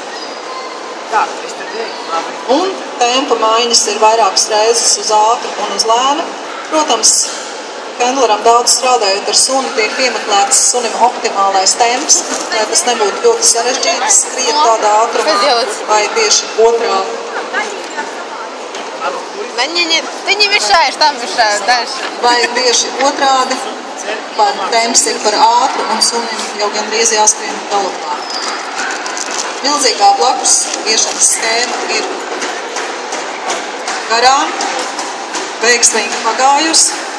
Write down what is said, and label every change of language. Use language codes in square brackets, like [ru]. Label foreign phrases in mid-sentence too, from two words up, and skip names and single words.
[lv] Un tempa maiņas ir vairākas reizes uz ātru un uz lēnu. Protams, handleram daudz strādājot ar suni, tiek piemeklēts sunim optimālais temps, lai tas nebūtu ļoti sarežģīts, skriet tādā ātrumā, vai tieši otrādi. [ru] Ты не мешаешь, там мешают дальше. [lv] Vai tieši otrādi, temps ir par ātru un sunim jau gandrīz jāskrien galopā. Milzīgā blakus iešanas schēma ir garām, veiksmīgi pagājusi.